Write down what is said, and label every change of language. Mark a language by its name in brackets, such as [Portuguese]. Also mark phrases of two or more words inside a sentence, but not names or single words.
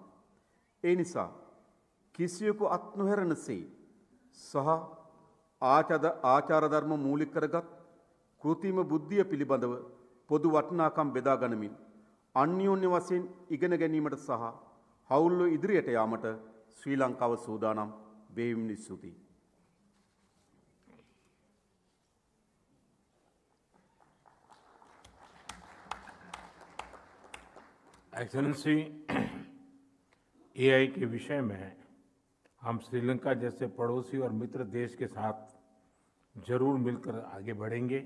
[Sinhala] ඒ නිසා කිසියෙකු අත් නොහැරෙනසේ සහ ආචාර ධර්ම මූලික කරගත් කෘත්‍රිම බුද්ධිය පිළිබඳව පොදු වටිනාකම් බෙදා ගනිමින් අන්‍යෝන්‍ය වශයෙන් ඉගෙන ගැනීමට සහ හවුල්ව ඉදිරියට යාමට ශ්‍රී ලංකාව සූදානම් වේවින් ස්තුතියි. [Hindi] एक्सेलेंसी, AI के विषय में हम श्रीलंका जैसे पड़ोसी और मित्र देश के साथ जरूर मिलकर आगे बढ़ेंगे।